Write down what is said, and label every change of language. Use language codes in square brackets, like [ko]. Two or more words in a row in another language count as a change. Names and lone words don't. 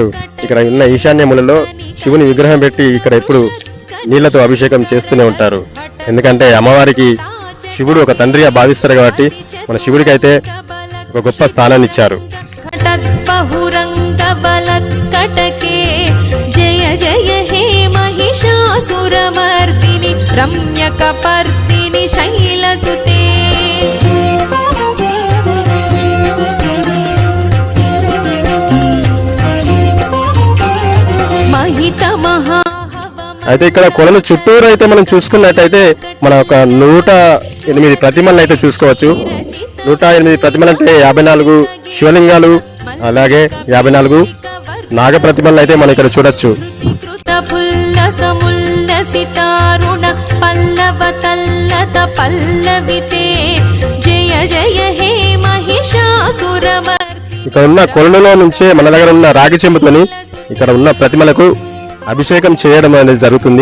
[te] ఇక్కడ ఉన్న ఈశాన్యములలో శివుని విగ్రహం పెట్టి ఇక్కడ ఎప్పుడు నీళ్లతో అభిషేకం చేస్తూనే ఉంటారు. ఎందుకంటే అమ్మవారికి శివుడు ఒక తండ్రిగా భావిస్తారు కాబట్టి మన శివుడికి అయితే ఒక గొప్ప స్థానాన్ని ఇచ్చారు. [sa] జయ జయ హే महिषासुरमर्दिनि महिषासुरमर्दिनि रम्यकपर्दिनि शैलसुते महितमहा [te] అయితే ఇక్కడ కొలను చుట్టూరు అయితే మనం చూసుకున్నట్టయితే మన ఒక 108 ప్రతిమలను అయితే చూసుకోవచ్చు. 108 ప్రతిమలు అంటే 54 శివలింగాలు, అలాగే 54 నాగ ప్రతిమలను అయితే మనం ఇక్కడ చూడొచ్చు. ఇక్కడ ఉన్న కొలనులో నుంచే మన దగ్గర ఉన్న రాగి చెంబుతోని ఇక్కడ ఉన్న ప్రతిమలకు అభిషేకం చేయడం అనేది జరుగుతుంది.